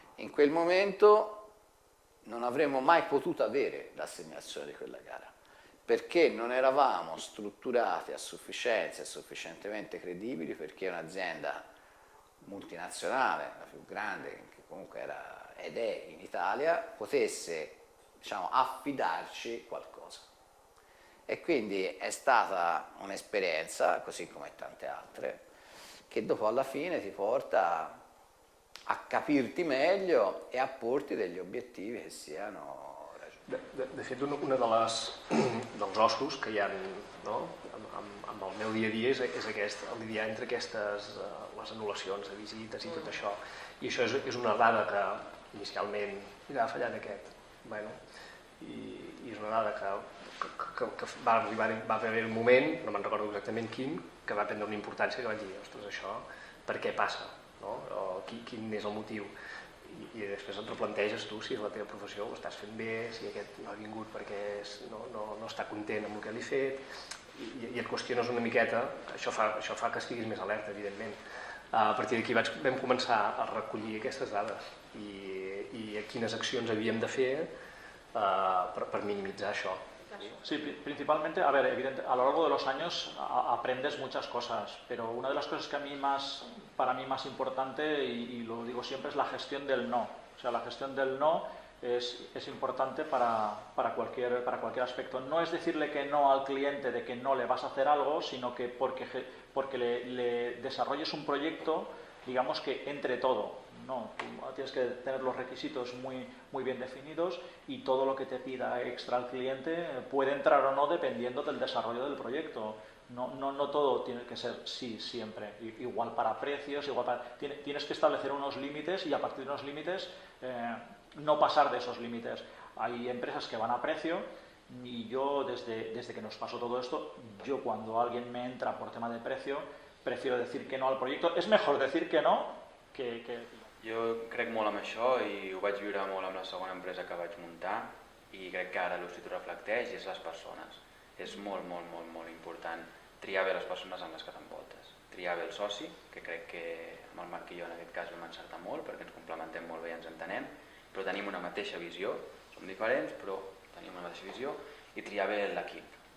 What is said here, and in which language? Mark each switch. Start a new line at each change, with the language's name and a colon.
Italian: In quel momento non avremmo mai potuto avere l'assegnazione di quella gara, perché non eravamo strutturati a sufficienza e sufficientemente credibili perché un'azienda multinazionale, la più grande che comunque era ed è in Italia, potesse, diciamo, affidarci qualcosa. E quindi è stata un'esperienza, così come tante altre, che dopo alla fine ti porta a capirti meglio e a porti degli obiettivi che siano raggiunti.
Catalan: De fet, un dels ossos que hi ha, no, amb el meu dia a dia és aquest, el lidiar entre aquestes, les anul·lacions de visites i tot això. I això és una dada que inicialment, mira, ha fallat aquest, bueno, i és una dada que va haver un moment, no me'n recordo exactament quin, que va prendre una importància que vaig dir, ostres, això, per què passa? No? O quin és el motiu, i després et replanteges tu si és la teva professió, ho estàs fent bé, si aquest no ha vingut perquè no està content amb el que li he fet, i et qüestiones una miqueta. Això fa que estiguis més alerta, evidentment. A partir d'aquí vam començar a recollir aquestes dades i quines accions havíem de fer per minimitzar això.
Spanish: Sí, principalmente, a ver, evidentemente, a lo largo de los años aprendes muchas cosas, pero una de las cosas que para mí más importante, y lo digo siempre, es la gestión del no. O sea, la gestión del no es importante para cualquier aspecto. No es decirle que no al cliente de que no le vas a hacer algo, sino que porque le desarrolles un proyecto, digamos que entre todo. No, tú tienes que tener los requisitos muy bien definidos y todo lo que te pida extra al cliente puede entrar o no dependiendo del desarrollo del proyecto. No todo tiene que ser sí siempre, igual para precios, tienes que establecer unos límites y a partir de unos límites no pasar de esos límites. Hay empresas que van a precio y yo desde que nos pasó todo esto, yo cuando alguien me entra por tema de precio, prefiero decir que no al proyecto. És mejor decir que no que...
Catalan: Jo crec molt en això i ho vaig viure molt amb la segona empresa que vaig muntar i crec que ara l'Institut reflecteix i és les persones. És molt important triar bé les persones amb les que t'envoltes. Triar bé el soci, que crec que amb el Marc i jo en aquest cas vam encertar molt perquè ens complementem molt bé i ens entenem, però tenim una mateixa visió, som diferents però tenim una mateixa visió, i triar bé l'equip.